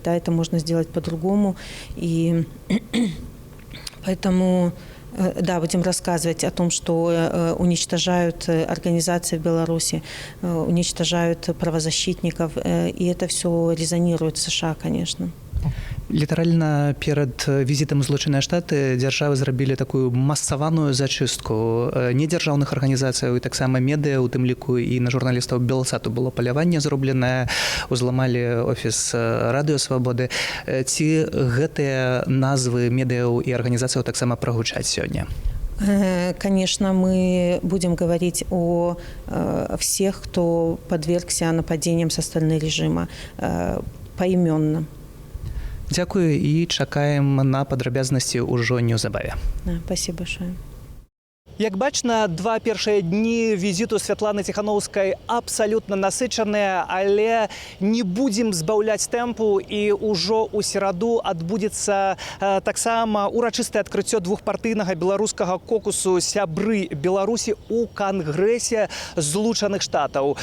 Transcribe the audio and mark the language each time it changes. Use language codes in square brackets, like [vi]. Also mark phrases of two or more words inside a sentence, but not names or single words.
[ru] Да, это можно сделать по-другому. И поэтому, да, будем рассказывать о том, что уничтожают организации в Беларуси, уничтожают правозащитников, и это все резонирует в США, конечно. [be] Літаральна перад візітам у Злучаныя Штаты дзяржавы зрабілі такую масаваную зачыстку недзяржаўных арганізацыяў і таксама медыа, у тым ліку і на журналістаў Белсату было паляванне зробленае, узламалі офіс Радыё Свабоды. Ці гэтыя назвы медыяў і арганізацыяў таксама прагучаць сёння? [ru] Конечно, мы будем говорить о всех, кто подвергся нападениям со стороны режима, поименно. [be] Дзякую і чакаем на падрабязнасці ўжо неўзабаве. [ru] Спасибо большое. [be] Як бачна, два першыя дні візіту Святланы Ціхановскай абсалютна насычаныя, але не будзем збаўляць тэмпу, і ўжо ў сераду адбудзецца таксама урачыстае адкрыццё двухпартыйнага беларускага кокусу «Сябры Беларусі» у Кангрэсе Злучаных Штатаў.